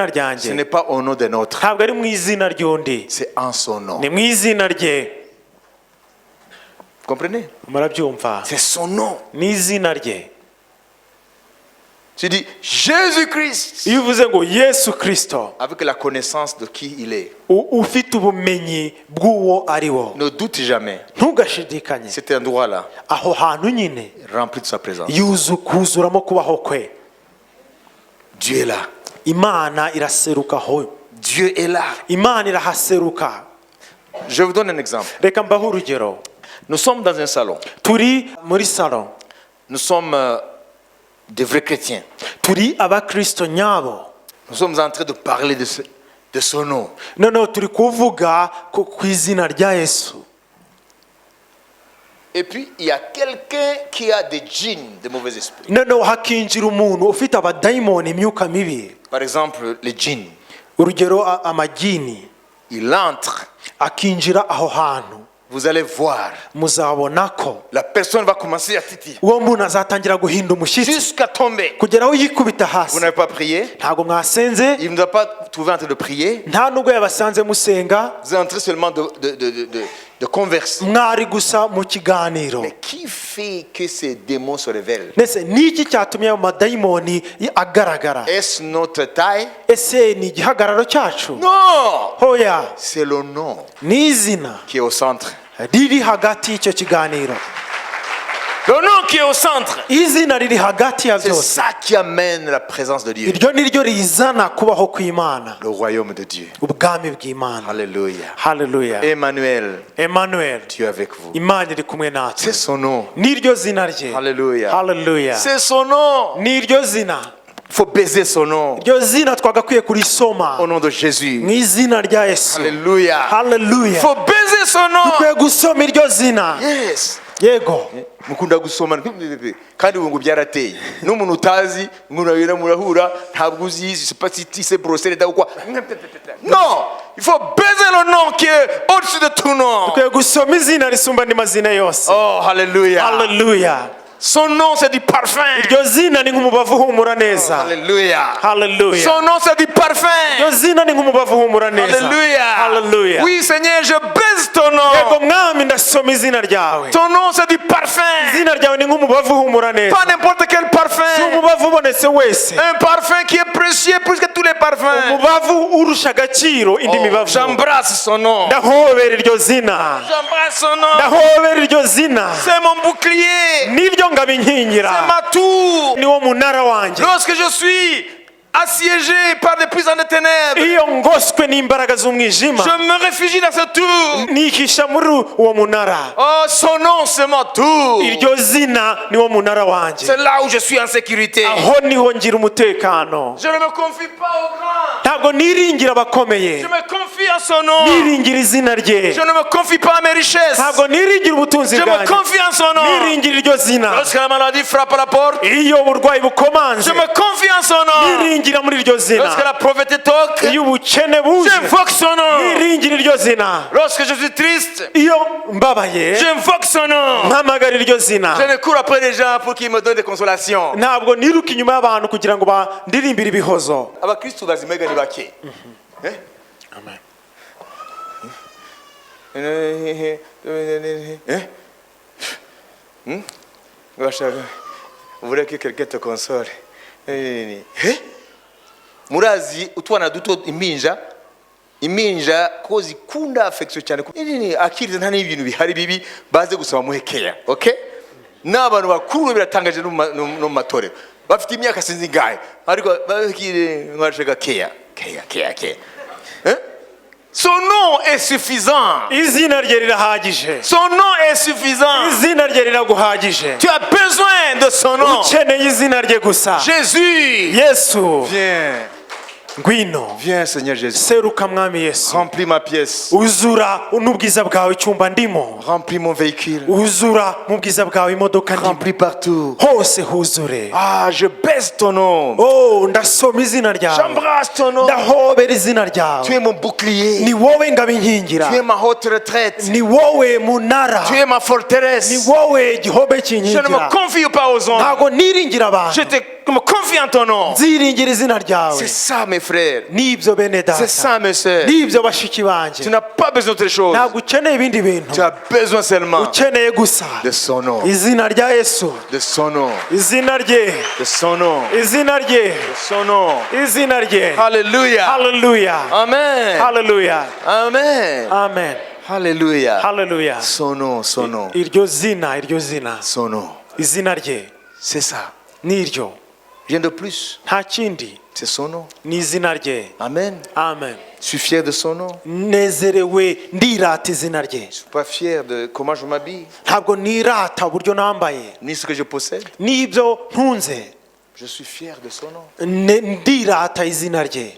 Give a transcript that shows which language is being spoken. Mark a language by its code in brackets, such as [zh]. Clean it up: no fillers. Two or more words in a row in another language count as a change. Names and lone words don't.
[fr] Ce [rw] ryanjye [fr] n'est pas au nom d'un autre. [rw] ntabwo ari mu izina ry'undi [fr] C'est en son nom. [rw] ni mu izina rye [fr] Vous comprenez? [rw] murabyumva [fr] C'est son nom. [rw] ni izina rye [fr] Tu dis Jésus-Christ [rw] iyo uvuze ngo Yesu Kristo [fr] avec la connaissance de qui il est. [rw] ufite ubumenyi bw'uwo ari wo, [fr] Ne doute jamais. [rw] ntugashidikanye, [fr] Cet endroit-là [rw] aho hantu nyine [fr] rempli de sa présence. [rw] kuzuramo kubaho kwe. [fr] Dieu est là. [rw] Imana iraserukaho, [fr] Dieu est là. [rw] Imana irahaseruka. [fr] Je vous donne un exemple. [rw] Reka mbahe urugero. [fr] Nous sommes dans un salon. [rw] Turi muri salon, [fr] Nous sommes des vrais chrétiens. [rw] turi abakristo nyabo, [fr] Nous sommes en train de parler de son nom. [rw] noneho turi kuvuga ku izina rya Yesu. [fr] Et puis, il y a quelqu'un qui a des djinns, des mauvais esprits. [rw] Noneho hakinjira umuntu ufite abadayimoni, imyuka mibi. [fr] Par exemple, les djinns. [rw] Urugero amagini [fr] Il entre. [rw] akinjira aho hantu, [fr] Vous allez voir. [rw] muzabona ko [fr] La personne va commencer à titiller. [rw] uwo muntu azatangira guhinda umushyitsi [fr] Jusqu'à tomber. [rw] kugera aho yikubita [fr] Vous [rw] hasi. [fr] n'avez pas prié. [rw] Ntabwo mwasenze, [fr] Il ne doit pas trouver en train de prier. [rw] nta nubwo yabasanze musenga, [fr] Vous êtes en train seulement de converser. [rw] mwari gusa mu kiganiro. [fr] Mais qui fait que ces démons se révèlent? [rw] Ndetse niki cyatumye ayo madayimoni agaragara? [fr] Est-ce notre taille? [rw] Ese ni igihagararo cyacu? [fr] Non! [rw] Hoya, [fr] C'est le nom [rw] ni izina [fr] qui est au centre. [rw] riri hagati y'icyo kiganiro. [fr] Le nom qui est au centre. [rw] Izina riri hagati ya [fr] C'est [rw] byose. [fr] ça qui amène la présence de Dieu. [rw] Iryo ni ryo rizana kubaho kw'Imana, [fr] Le royaume de Dieu. [rw] ubwami bw'Imana. [fr] Alléluia. [rw] Haleluya. [fr] Emmanuel, [rw] Emmanuel, [fr] Dieu avec vous. [rw] Imana iri kumwe [fr] C'est [rw] natwe. [fr] son nom. [rw] Niryo zina rye. [fr] Alléluia. [rw] Haleluya. [fr] C'est son nom. [rw] Niryo zina. [fr] Il faut baiser son nom. [rw] Iryo zina twagakwiye kurisoma [fr] Au nom de Jésus. [rw] mu izina rya Yesu. [fr] Alléluia. Il [rw] Haleluya. [fr] faut baiser son nom. [rw] Dukwiye gusoma iryo zina. [fr] Yes. [rw] Yego. mukunda gusoma kandi ubu ngo byarateye n'umuntu utazi murabira murahura ntabwo uzi [fr] je sais pas si c'est brosser ou quoi. Non, il faut baiser le nom qui est au-dessus de tout nom. [rw] Dukwiye gusoma izina risumba andi mazina yose. [fr] Oh, hallelujah. [rw] Haleluya. [fr] Son nom c'est du parfum. [rw] Iryo zina ni nk'umubavu uhumura neza. [fr] Hallelujah. [rw] Haleluya. [fr] Son nom c'est du parfum. [rw] Iryo zina ni nk'umubavu uhumura neza. [fr] Hallelujah. [rw] Haleluya. [fr] Oui, Seigneur, je baise ton [rw] Yego [fr] nom. [rw] mwami ndasoma izina ryawe. [fr] Ton nom c'est du parfum. [rw] Izina ryawe ni nk'umubavu uhumura neza. [fr] Pas n'importe quel [rw] Si [fr] parfum. [rw] umubavu ubonetse wese. [fr] Un parfum qui est précieux plus que tous les parfums. [rw] Umubavu urusha agaciro indi [fr] Oh, [rw] mibavu. [fr] j'embrasse son nom. [rw] Ndahobera iryo zina. [fr] J'embrasse son nom. [rw] Ndahobera iryo zina. [fr] C'est mon bouclier. [rw] Niryo ngabinkingira. [fr] C'est ma tour. [rw] Niwo munara wanjye. [fr] Lorsque je suis assiégé par des puissants de ténèbres, [rw] Iyo ngoswe n'imbaraga z'umwijima. [fr] je me réfugie dans ce tour. [rw] Nihisha muri uwo munara. [fr] Oh, son nom, c'est ma tour. [rw] Iryo zina niwo munara wanjye. [fr] C'est là où je suis en sécurité. [rw] Aho niho ngira umutekano. [fr] Je ne me confie pas au grand. [rw] Ntabwo niringira abakomeye. [fr] Je me confie à son nom. [rw] Niringira izina rye. [fr] Je ne me confie pas à mes richesses. [rw] Ntabwo niringira ubutunzi [fr] Je me [rw] bwanjye. [fr] confie en son nom. [rw] Niringira iryo zina. [fr] Lorsque la maladie frappe à la porte, [rw] Iyo uburwayi bukomanze. [fr] je me confie en son nom. [rw] Niringira muri iryo zina. [fr] Lorsque la pauvreté toque, [rw] Iyo ubukene buje. [fr] j'invoque son nom. [rw] Niringira iryo zina. [fr] Lorsque je suis triste, [rw] Iyo mbabaye. [fr] j'invoque son nom. [rw] Mpamagara iryo zina. [fr] Je ne cours après les gens pour qu'ils me donnent des consolations. [rw] Ntabwo niruka inyuma y'abantu kugira ngo bandirimbire ibihozo. Abakristo bazimega ni bake. Amen. [fr] Vous voulez que quelqu'un te console? [rw] Murazi utwana duto iminja ko zikunda affection cyane akiriza nta n'ibintu bihari bibi baze gusaba muhekeya. Okay? N'abantu bakuru biratangaje no mu matorero bafite imyaka sinzi ngahe ariko bakire mwashaka keya. [fr] Son nom est suffisant. [rw] Izina rye rirahagije. [fr] Son nom est suffisant. [rw] Izina rye riraguhagije. [fr] Tu as besoin de son nom. [rw] Ukeneye izina rye gusa. [fr] Jésus. [rw] Yesu. [fr] Viens. [rw] Ngwino. [fr] Viens, Seigneur Jésus. [rw] Seruka mwami Yesu. [fr] Remplis ma pièce. [rw] Uzura n'ubwiza bwawe icyumba ndimo. [fr] Remplis mon véhicule. [rw] Uzura mu bwiza bwawe imodoka ndimo. [fr] Remplis partout. [rw] Hose huzure. [fr] Ah, je baisse ton nom. [rw] Oh, ndasoma izina ryawe. [fr] J'embrasse ton nom. [rw] Ndahobera izina ryawe. [fr] Tu es mon bouclier. [rw] Ni wowe ngabinkingira. [fr] Tu es ma haute retraite. [rw] Ni wowe munara. [fr] Tu es ma forteresse. [rw] Ni wowe gihobe [fr] Je ne me [rw] kinkingira. [fr] confie pas aux hommes. [rw] Ntabwo niringira abantu. [fr] Je me confie en ton nom. [rw] Nziringira izina ryawe. [fr] C'est ça, mes frères. [rw] n'ibyo bene [fr] C'est ça, [rw] data [fr] mes sœurs. [rw] n'ibyo bashiki banjye. [fr] Tu n'as pas besoin d'autre chose. [rw] ntabwo ukeneye ibindi bintu, [fr] Tu as besoin seulement [rw] ukeneye gusa [fr] de son nom. [rw] izina rya Yesu, [fr] De son nom. [rw] izina rye, [fr] De son nom. [rw] izina rye, [fr] De son nom. [rw] izina rye. [fr] Alléluia. [rw] Hallelujah, [fr] Amen. [rw] hallelujah, [fr] Amen. [rw] amen, [fr] Alléluia. [rw] hallelujah. [fr] Son nom, son nom. [rw] iryo zina, [fr] Son nom. [rw] izina rye [fr] C'est ça. [rw] niryo, [fr] Rien de plus. [rw] nta kindi, [fr] C'est son nom. [rw] ni izina rye. [fr] Amen. [rw] Amen. [fr] Je suis fier de son nom. [rw] nezerewe ndirata izina rye. [fr] Je suis pas fier de comment je m'habille, [rw] ntabwo nirata uburyo nambaye [fr] ni ce que je possède. [rw] n'ibyo ntunze. [fr] Je suis fier de son nom. [rw] ndirata izina rye.